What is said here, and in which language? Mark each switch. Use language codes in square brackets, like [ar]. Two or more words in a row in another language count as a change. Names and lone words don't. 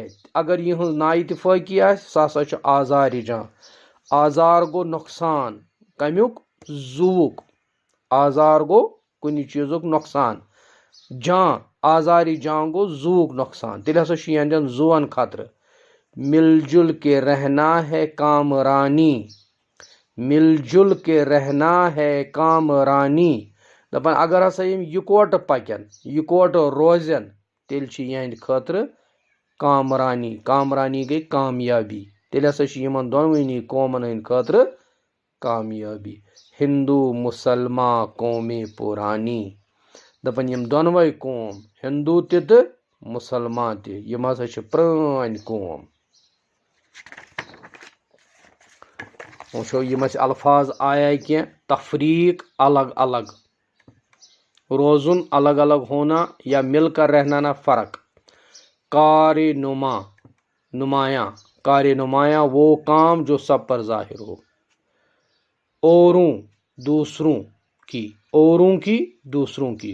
[ks] اگر یہ نا اتفاقی آس سہ ہسا آزار جاں۔ آزار گو نقصان، کمیک؟ زوک۔ آزار گو کُنہ چیزک نقصان، جاں آزار جاں گو زوک نقصان، تیل ہسا یہندین زوون خطرہ۔ [ur] مل جل کے رہنا ہے کامرانی، مل جل کے رہنا ہے کامرانی۔ [ks] دپان اگر ہسا یم یکوٹہ پکن، یکوٹہ روزن، تیل یہند خاطر کامرانی۔ کامرانی گئی کامیابی، تیل ہسا یمن دونونی قومن ہند خاطر کامیابی۔ [ur] ہندو مسلمان قومیں پرانی، [ks] دپان یم دونوے قوم، ہندو تہ مسلمان تہ، یم ہسا پرٲنۍ قوم۔ وچھو یم الفاظ [ur] آیا کی تفریق [ks] الگ الگ، روزن الگ الگ [ur] ہونا یا مل کر رہنا [ks] نا فرق۔ [ur] کار نما، نمایاں، کار نمایاں وہ کام جو سب پر ظاہر ہو۔ اوروں، دوسروں کی، اوروں کی دوسروں کی۔